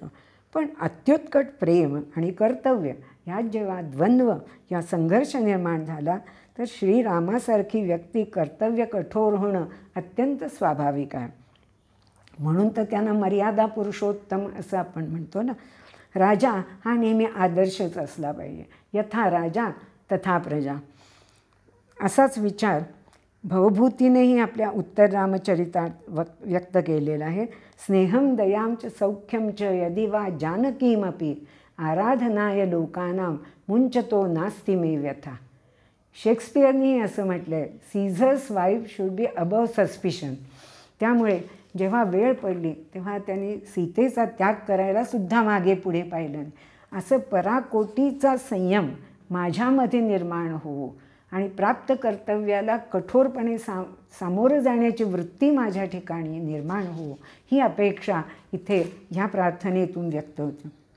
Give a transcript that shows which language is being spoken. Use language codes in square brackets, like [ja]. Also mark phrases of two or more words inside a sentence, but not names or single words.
[mr] पण अत्युत्कट प्रेम आणि कर्तव्य ह्यात जेव्हा द्वंद्व या संघर्ष निर्माण झाला तर श्रीरामासारखी व्यक्ती कर्तव्य कठोर होणं अत्यंत स्वाभाविक आहे. म्हणून तर त्यांना मर्यादा पुरुषोत्तम असं आपण म्हणतो ना. राजा हा नेहमी आदर्शच असला पाहिजे. [sa] यथा राजा तथा प्रजा [mr] असाच विचार भवभूतीनेही आपल्या उत्तर रामचरितात व्यक्त केलेला आहे. [sa] स्नेहम दयां च सौख्यम च यदि वा जानकीमपि आराधनाय लोकानां मुंचतो नास्ति मे व्यथा. [mr] शेक्सपियरनी असं म्हटलं आहे, [en] Caesar's wife should be above suspicion. [mr] त्यामुळे जेव्हा वेळ पडली तेव्हा त्यांनी सीतेचा त्याग करायला सुद्धा मागे पुढे पाहिलं. असं पराकोटीचा संयम माझ्यामध्ये निर्माण हो आणि प्राप्त कर्तव्याला कठोरपणे सामोरं जाण्याची वृत्ती माझ्या ठिकाणी निर्माण हो, ही अपेक्षा इथे ह्या प्रार्थनेतून व्यक्त होते.